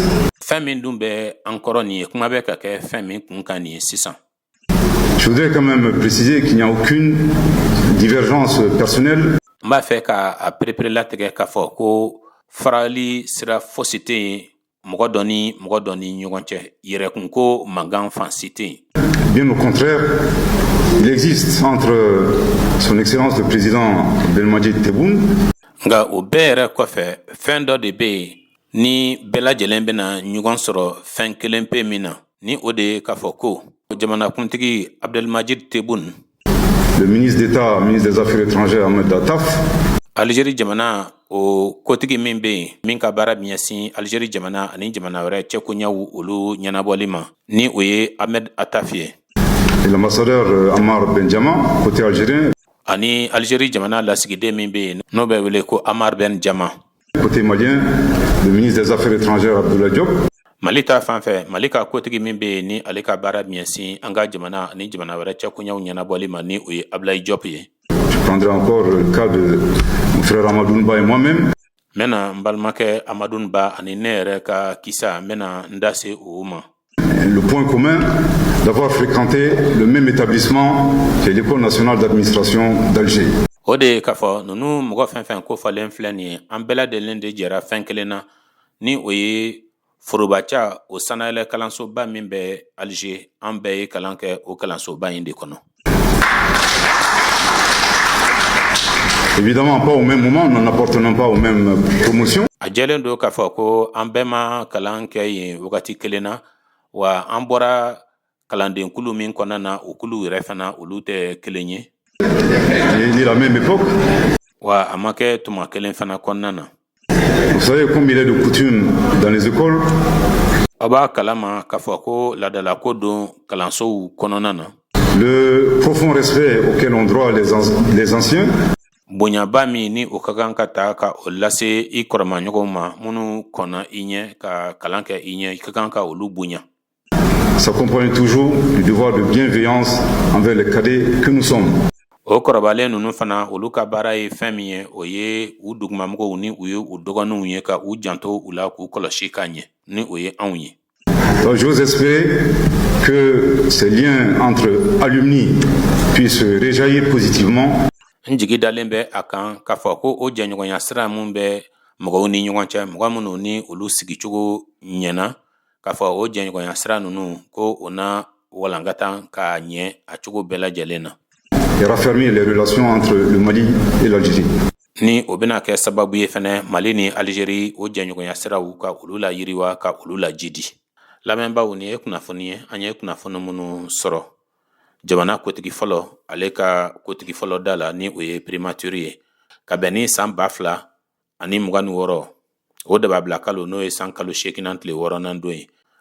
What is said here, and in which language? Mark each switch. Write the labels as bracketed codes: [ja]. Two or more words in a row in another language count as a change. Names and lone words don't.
[bm] fɛn min dun bɛ an kɔrɔ nin ye kuma bɛ ka kɛ fɛn min kun kan nin ye sisan. [fr] Je voudrais quand même préciser qu'il n'y a aucune divergence personnelle. [bm] N b'a fɛ ka a perepere latigɛ k'a fɔ ko farali sira fosi tɛ yen mɔgɔ dɔ ni ɲɔgɔn cɛ, yɛrɛkunko mankan fan si tɛ yen. [fr] Bien au contraire, il existe entre son excellence le président Abdelmadjid Tebboune. [bm] Nka o bɛɛ yɛrɛ kɔfɛ fɛn dɔ de bɛ yen ni bɛɛ lajɛlen bɛna ɲɔgɔn sɔrɔ fɛn kelen pe min na, ni o de ye k'a fɔ ko jamanakuntigi Abdelmadjid Tebboune, [fr] le ministre d'État, ministre des Affaires étrangères Ahmed Dattaf, [bm] Algérie jamana o kotigi min bɛ yen min ka baara bɛ ɲɛsin Algérie jamana ani jamana wɛrɛ cɛkoɲɛw olu ɲɛnabɔli ma, ni o ye Ahmed Attaf ye, [fr] et l'ambassadeur Ammar Benjama, côté algérien, [bm] ani Algérie jamana lasigiden min bɛ yen n'o bɛ wele ko Ammar Benjama. [fr] Côté malien, le ministre des Affaires étrangères Abdoulaye Diop. [bm] Mali ta fan fɛ Mali ka kotigi min bɛ yen ni ale ka baara bɛ ɲɛsin an ka jamana ani jamana wɛrɛ cɛkoɲɛw ɲɛnabɔli ma, ni o ye Abdoulaye Diop ye. [fr] Je prendrai encore le cas de mon frère Amadoune Ba et moi-même. [bm] N bɛna n balimakɛ Amadoune Ba ani ne yɛrɛ ka kisa n bɛna n da se o ma. [fr] Le point commun d'avoir fréquenté le même établissement que l'École nationale d'administration d'Alger. [bm] O de ye k'a fɔ ninnu mɔgɔ fɛn fɛn ko falen filɛ nin ye an bɛɛ lajɛlen de jɛra fɛn kelen na, ni o ye forobaca o sanayɛlɛ kalansoba min bɛ Alger, an bɛɛ ye kalan kɛ o kalansoba in de kɔnɔ. [fr] Évidemment pas au même moment, n'en appartenant pas aux mêmes promotions. [bm] A jɛlen don k'a fɔ ko an bɛɛ ma kalan kɛ yen wagati kelen na, wa an bɔra kalandenkulu min kɔnɔna na o kulu yɛrɛ fana olu tɛ kelen ye. [fr] Ni la même époque. [bm] Wa a ma kɛ tuma kelen fana kɔnɔna na. [fr] Vous savez comme il est de coutume dans les écoles. [bm] A b'a kalama k'a fɔ ko ladalako don kalansow kɔnɔna na. [fr] Le profond respect auquel ont droit les anciens. [bm] Bonyaba min ni o ka kan ka ta ka o lase I kɔrɔmaɲɔgɔnw ma minnu kɔnna I ɲɛ ka kalan kɛ I ɲɛ, I ka kan ka olu bonya. [fr] S'accompagne toujours du devoir de bienveillance envers les cadets que nous sommes. [bm] O kɔrɔbalen ninnu fana olu ka baara ye fɛn min ye o ye u dugumamɔgɔw ni u ye u dɔgɔninw ye ka u janto u la k'u kɔlɔsi ka ɲɛ, ni o ye anw ye. [fr] Donc j'ose espérer que ces liens entre alumni puissent réjaillir positivement. [bm] N jigi dalen bɛ a kan k'a fɔ ko o jɛɲɔgɔnya sira min bɛ mɔgɔw ni ɲɔgɔn cɛ, mɔgɔ minnu ni olu sigicogo ɲɛna, k'a fɔ o jɛɲɔgɔnya sira ninnu ko o na walankata k'a ɲɛ a cogo bɛɛ lajɛlen na. [fr] Et raffermir les relations entre le Mali et l'Algérie. [bm] Ni o bɛna kɛ sababu ye fɛnɛ Mali ni Algérie o jɛɲɔgɔnya siraw ka olu la yiriwa ka olu la jidi. Lamɛnbaaw, ni ye kunnafoni ye, an ye kunnafoni minnu sɔrɔ. Jamana kotigi fɔlɔ ale ka kotigi fɔlɔ da la ni o ye primature ye ka bɛn ni san 2026 o de b'a bila kalo n'o ye san kalo 8 tile 6nan don ye.